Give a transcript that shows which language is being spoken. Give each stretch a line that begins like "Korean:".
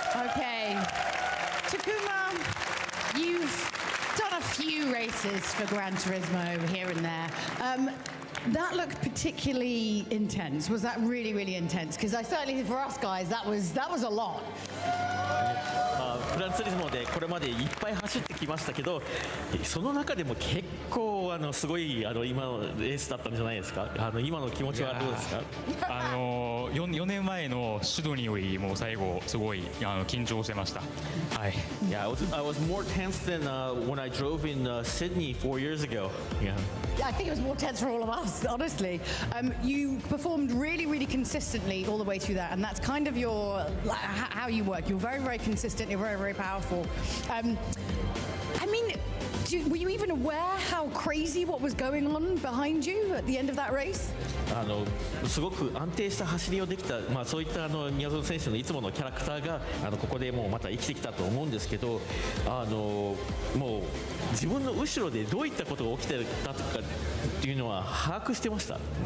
English: Okay. Takuma, you've done a few races for Gran Turismo here and there. That looked particularly intense. Was that really, really intense? Because I certainly, for us guys, that was a lot.
Japanese: グランツーリスモでこれまでいっぱい走ってきましたけど、その中でも結構すごい今のレースだったんじゃないですか。今の気持ちはどうですか。 4年前のシドニーよりも最後すごい緊張してました。はい。
English: Yeah, I was more tense than when I drove in Sydney 4 years ago. Yeah. Yeah, I think it was more tense for all of us, honestly. You performed really, really consistently all the way through that, and that's kind of your how you work. You're very, very consistent. You're very, very powerful. I mean, were you even aware how crazy what was going on behind you at the end of that race?
Japanese: すごく安定した走りをできた、そういった宮園選手のいつものキャラクターがここでもうまた生きてきたと思うんですけど、もう自分の後ろでどういったことが起きてたとかっていうのは把握してました。